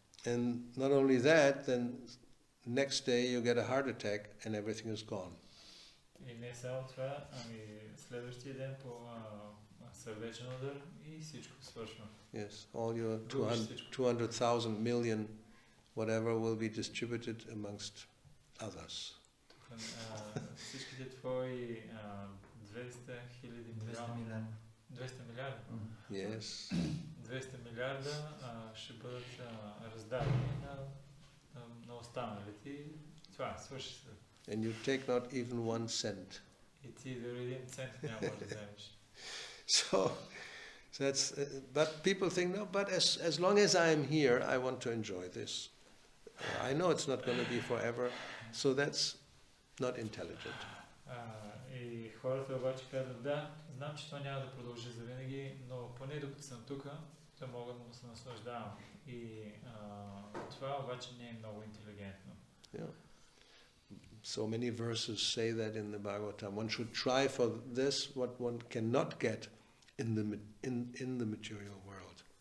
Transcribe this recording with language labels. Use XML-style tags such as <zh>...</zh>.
<en>And not only that, then next day you get a heart attack and everything is gone.</en> <bg>И не само това, ами следващия ден по сърдечен удар и всичко свършва.</bg> <en>Yes, all your 200,000 million whatever will be distributed amongst others.</en> <bg>Всичките твои 200 хиляди милиона. 200 милиарда. Yes. 200 милиарда ще бъдат раздадени на останалите. Това свърши се.</bg> <en>And you take not even 1 cent.</en> <bg>И ти дори 1 цент няма да вземеш.</bg> <en>So that's but people think, no, but as long as I am here, I want to enjoy this. I know it's not going to be forever, so that's not intelligent.</en> <bg>И хората обаче казват, да, знам, че това няма да продължи завинаги, но поне докато съм тук, да мога да му се наслаждавам. И това обаче не е много интелигентно.</bg> <en>Yeah. So many verses say that in the Bhagavatam. One should try for this what one cannot get in the material world.</en>